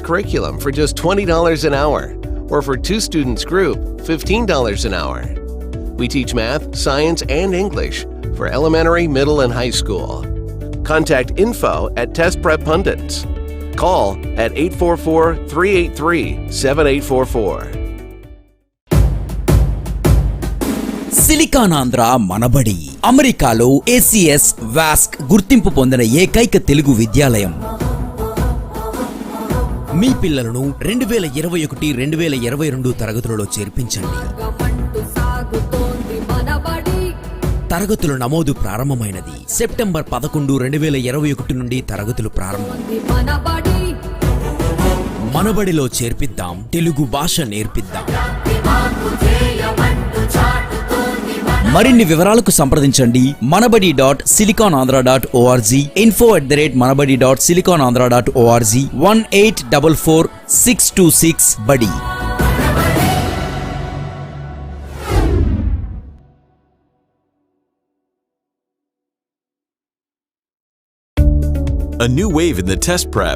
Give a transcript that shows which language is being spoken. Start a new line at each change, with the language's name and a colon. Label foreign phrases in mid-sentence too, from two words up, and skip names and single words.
English: curriculum for just $20 an hour, or for 2 students group, $15 an hour. We teach math, science, and English for elementary, middle, and high school. Contact info at Test Prep Pundits. Call at 844-383-7844.
Telugu: సిలికాన్ ఆంధ్ర మనబడి అమెరికాలో ACS వాస్క్ గుర్తింపు పొందిన ఏకైక తెలుగు విద్యాలయం. మీ పిల్లలను 2021-2022 తరగతులలో చేర్పించండి. తరగతుల నమోదు ప్రారంభమైనది. సెప్టెంబర్ 11, 2021 నుండి తరగతులు ప్రారంభం. మనబడిలో చేర్పిద్దాం, తెలుగు భాష నేర్పిద్దాం. మరిన్ని వివరాలకు సంప్రదించండి manabadi.siliconandhra.org, info@manabadi.siliconandhra.org, 1-844-626-BUDDY.
English: A new wave in the test prep.